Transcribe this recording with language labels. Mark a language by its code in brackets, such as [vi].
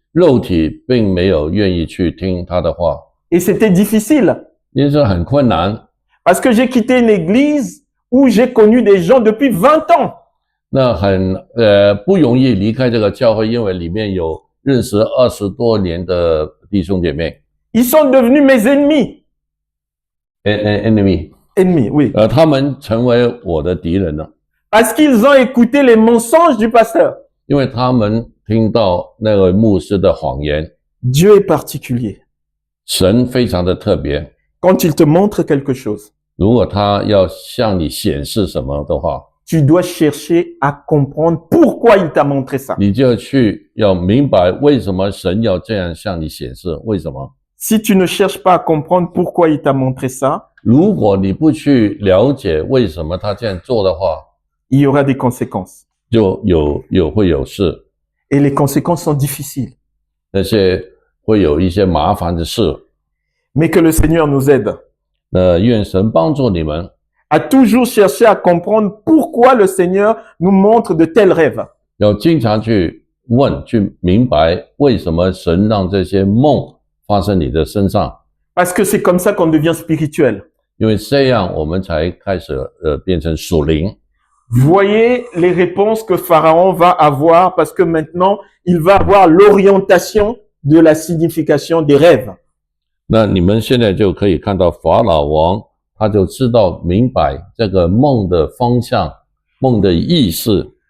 [zh] 肉体并没有愿意去听他的话， [fr] Et c'était difficile. [zh] 因为这很困难。 [fr] Parce que j'ai quitté une église où j'ai connu des gens depuis 20 ans. [zh] 那很不容易离开这个教会，因为里面有认识20多年的弟兄姐妹。 [fr] Ils sont devenus mes ennemis. [en] enemy， [fr] Ennemis, oui. [zh] 他们成为我的敌人了， [fr] Parce qu'ils ont écouté les mensonges du pasteur. [zh] 因为他们听到那个牧师的谎言。 [fr] Dieu est particulier. [zh] 神非常的特别， [fr] Quand il te montre quelque chose, [zh] 如果他要向你显示什么的话， [fr] tu dois chercher à comprendre pourquoi il t'a montré ça. [zh] 你就要明白为什么神要这样向你显示，为什么？ [fr] Si tu ne cherches pas à comprendre pourquoi il t'a montré ça, [zh] 如果你不去了解为什么他这样做的话， [fr] il y aura des conséquences. [zh] 就会有事， [fr] Et les conséquences sont difficiles. [zh] 那些会有一些麻烦的事。 [fr] Mais que le Seigneur nous aide [zh] 愿神帮助你们， [fr] à toujours chercher à comprendre pourquoi le Seigneur nous montre de tels rêves. [zh] 要经常去问、去明白为什么神让这些梦发生你的身上， [fr] Parce que c'est comme ça qu'on devient spirituel. [zh] 因为这样我们才开始变成属灵。 [fr] Voyez les réponses que Pharaon va avoir parce que maintenant, il va avoir l'orientation de la signification des rêves. [zh] 那你们现在就可以看到法老王，他就知道明白这个梦的方向、梦的意思。